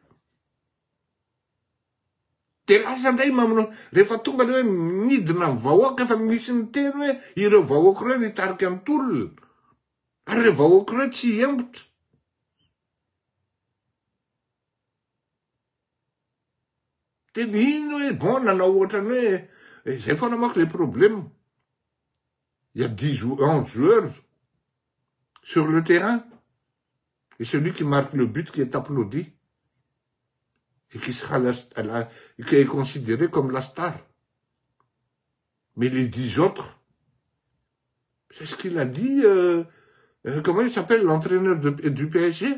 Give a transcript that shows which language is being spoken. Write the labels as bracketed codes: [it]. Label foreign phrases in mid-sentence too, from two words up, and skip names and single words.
[mg] De lasa ndray rehefa tonga le hoe midina amin'ny vahoaka efa misy ny teny hoe ireo vahoaka ireo nitarika amin'ny tolona. Ary ireo vahoaka ireo tsy embotra. De ino hoe bon nanao ohatrany hoe zay foana manko [fr] les problèmes. Il y a 11 joueurs sur le terrain. Et celui qui marque le but qui est applaudi. Et qui sera qui est considéré comme la star. Mais les 10 autres, c'est ce qu'il a dit, comment il s'appelle, l'entraîneur du PSG?